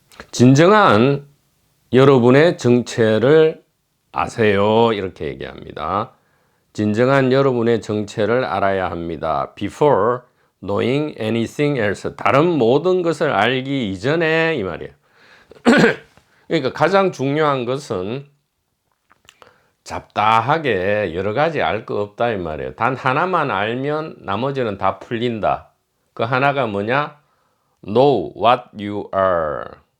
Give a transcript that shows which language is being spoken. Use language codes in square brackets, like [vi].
[ko] 진정한 여러분의 정체를 아세요. 이렇게 얘기합니다. 진정한 여러분의 정체를 알아야 합니다. [en] Before knowing anything else. [ko] 다른 모든 것을 알기 이전에 이 말이에요. 그러니까 가장 중요한 것은 잡다하게 여러 가지 알 거 없다 이 말이에요. 단 하나만 알면 나머지는 다 풀린다. 그 하나가 뭐냐? [en] Know what you are.